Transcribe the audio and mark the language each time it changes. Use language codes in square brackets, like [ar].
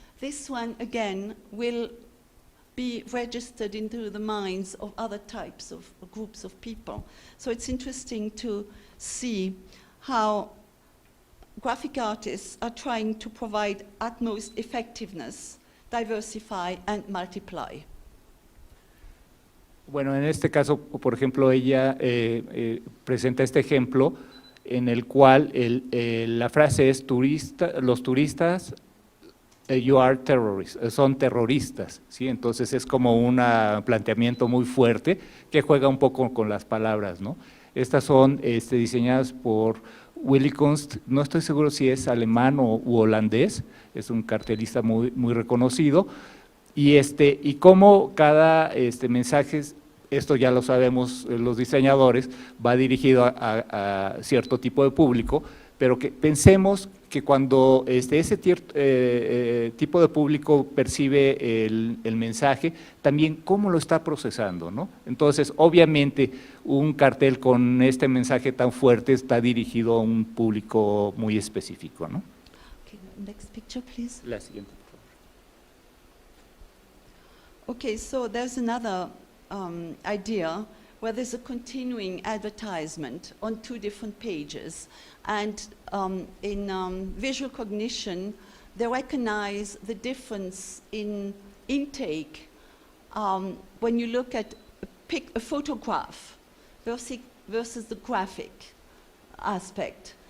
[en] This one, again, will be registered into the minds of other types of groups of people. So it's interesting to see how graphic artists are trying to provide utmost effectiveness, diversify, and multiply. [es] Bueno, en este caso, por ejemplo, ella presenta este ejemplo en el cual la frase es los turistas, [en] you are terrorists, [es] son terroristas, ¿sí? Entonces es como un planteamiento muy fuerte que juega un poco con las palabras, ¿no? Estas son diseñadas por Willy Kunst, no estoy seguro si es alemán u holandés, es un cartelista muy reconocido, y cómo cada mensaje, esto ya lo sabemos los diseñadores, va dirigido a cierto tipo de público, pero que pensemos que cuando ese tipo de público percibe el mensaje, también cómo lo está procesando, ¿no? Entonces, obviamente, un cartel con este mensaje tan fuerte está dirigido a un público muy específico, ¿no? [en] Okay, next picture, please. [es] La siguiente, por favor. [en] Okay, so there's another idea where there's a continuing advertisement on two different pages. And in visual cognition, they recognize the difference in intake when you look at a photograph versus the graphic aspect.